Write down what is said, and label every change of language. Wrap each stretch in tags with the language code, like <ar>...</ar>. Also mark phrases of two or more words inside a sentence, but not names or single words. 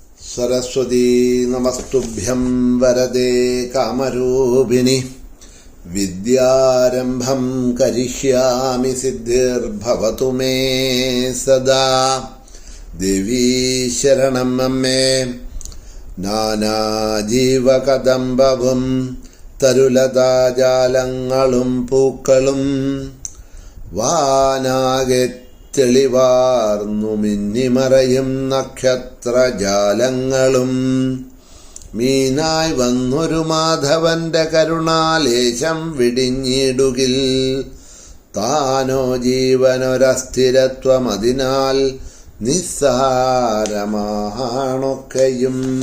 <sa>सरस्वती नमस्तुभ्यं वरदे कामरूपिणि विद्यारम्भं करिष्यामि सिद्धिर्भवतु मे सदा। देवी शरणं मे</sa> <ml>നാനാജീവകദംബവും തരുലതാജാലങ്ങളും പൂക്കളും വാനാകെ തെളിവാർന്നു മിന്നിമറയും നക്ഷത്രജാലങ്ങളും മീനായി വന്നൊരു മാധവന്റെ കരുണാലേശം വിടിഞ്ഞിടുകിൽ താനോ ജീവനൊരസ്ഥിരത്വം അതിനാൽ നിസ്സാരമാണൊക്കെയും.</ml>